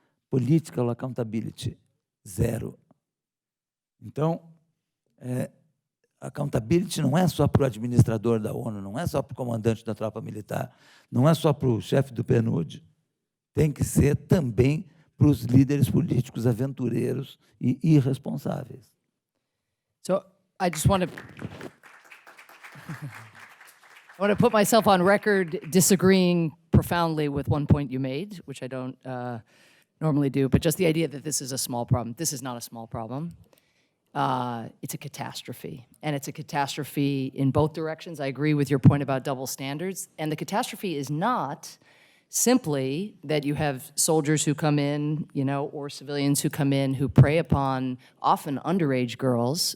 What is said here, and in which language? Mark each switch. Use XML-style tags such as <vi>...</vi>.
<en>political accountability, zero.</en> <pt>Então, accountability não é só para o administrador da ONU, não é só para o comandante da tropa militar, não é só para o chefe do PNUD, tem que ser também para os líderes políticos aventureiros e irresponsáveis.</pt> <en>So I just want to put myself on record disagreeing profoundly with one point you made, which I don't normally do, but just the idea that this is a small problem. This is not a small problem. It's a catastrophe, and it's a catastrophe in both directions. I agree with your point about double standards, and the catastrophe is not simply that you have soldiers who come in, or civilians who come in who prey upon often underage girls.</en>